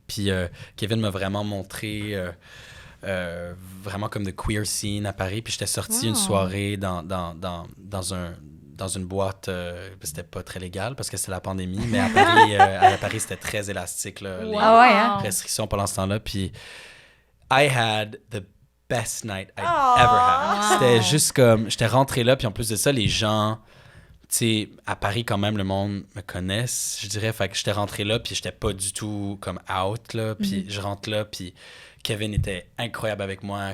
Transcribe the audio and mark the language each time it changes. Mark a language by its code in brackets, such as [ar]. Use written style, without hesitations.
[fr] Puis Kevin m'a vraiment montré vraiment comme de queer scene à Paris. Puis j'étais sorti une soirée dans une boîte, c'était pas très légal parce que c'était la pandémie, mais à Paris c'était très élastique, là, les restrictions pendant ce temps-là. [en] Puis I had the best night I'd ever had. [fr] C'était juste comme, j'étais rentré là, puis en plus de ça, les gens... Tu sais, à Paris, quand même, le monde me connaisse, je dirais. Fait que j'étais rentré là, puis j'étais pas du tout comme out, là. Puis je rentre là, puis Kevin était incroyable avec moi.